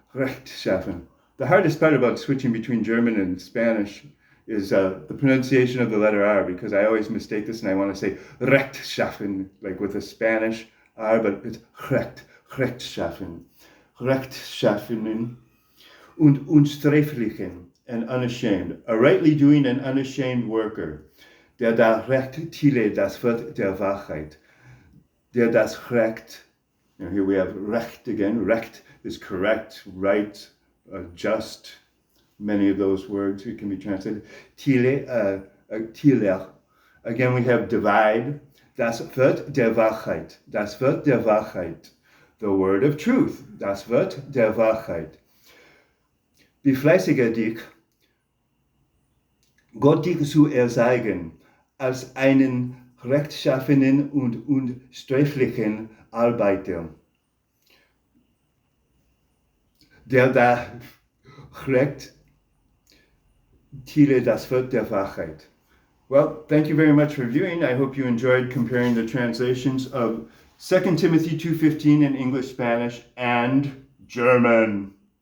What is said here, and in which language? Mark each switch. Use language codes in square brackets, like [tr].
[en] The hardest part about switching between German and Spanish is the pronunciation of the letter R, because I always mistake this and I want to say rechtschaffen, like with a Spanish R, but it's rechtschaffen. [de] Rechtschaffenen und unsträflichen, [en] and unashamed. A rightly doing and unashamed worker. [de] Der da recht tile das Wort der Wahrheit. Der das recht. [en] Now here we have recht again. Recht is correct, right, just. Many of those words it can be translated. Tile, tiler. Again, we have divide. [de] Das Wort der Wahrheit. Das Wort der Wahrheit. [en] The word of truth. [de] Das Wort der Wahrheit. Befleißiger dich, Gott dich zu erzeigen, als einen rechtschaffenen und unsträflichen Arbeiter, der da recht tile das Wort der Wahrheit. [en] Well, thank you very much for viewing. I hope you enjoyed comparing the translations of 2 Timothy 2:15 in English, Spanish, and German.